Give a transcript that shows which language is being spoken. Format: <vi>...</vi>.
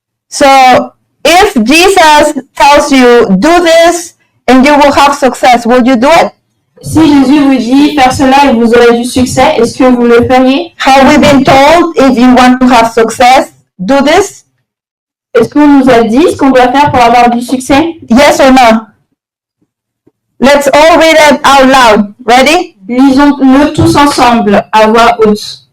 <en>So, if Jesus tells you, do this and you will have success, would you do it?</en> <fr>Si Jésus vous dit faire cela et vous aurez du succès, est-ce que vous le feriez?</fr> <en>Have we been told, if you want to have success, do this?</en> <fr>Est-ce qu'on nous a dit ce qu'on doit faire pour avoir du succès?</fr> <en>Yes or no? Let's all read it out loud. Ready?</en> <fr>Lisons-le tous ensemble à voix haute.</fr>